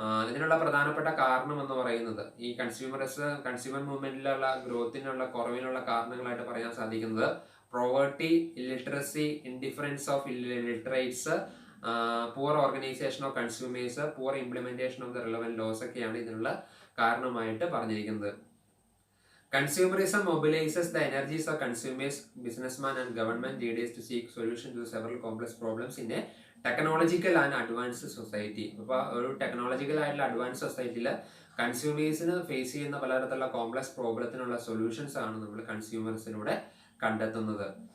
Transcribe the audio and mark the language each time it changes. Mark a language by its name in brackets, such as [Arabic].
[Malayalam] ഇതിനുള്ള പ്രധാനപ്പെട്ട കാരണം എന്ന് പറയുന്നത് ഈ കൺസ്യൂമർ മൂവ്മെന്റിലുള്ള ഗ്രോത്തിനുള്ള കുറവിനുള്ള കാരണങ്ങളായിട്ട് പറയാൻ സാധിക്കുന്നത് poverty, illiteracy, indifference of ലിറ്ററേറ്റ്സ്, poor organisation of consumers, poor implementation of the relevant loss ഒക്കെയാണ് ഇതിനുള്ള കാരണമായിട്ട് പറഞ്ഞിരിക്കുന്നത്. [English] Consumerism mobilizes the energies of consumers, businessmen and government leaders to seek solutions to several complex problems in a technological and advanced society. [Malayalam] അപ്പോൾ ഒരു technological ആയിട്ടുള്ള advance സൊസൈറ്റിയിൽ കൺസ്യൂമേഴ്സിന് face ചെയ്യുന്ന പലതരത്തിലുള്ള കോംപ്ലക്സ് പ്രോബ്ലത്തിനുള്ള സൊല്യൂഷൻസ് ആണ് നമ്മൾ കൺസ്യൂമേഴ്സിലൂടെ കണ്ടെത്തുന്നത്.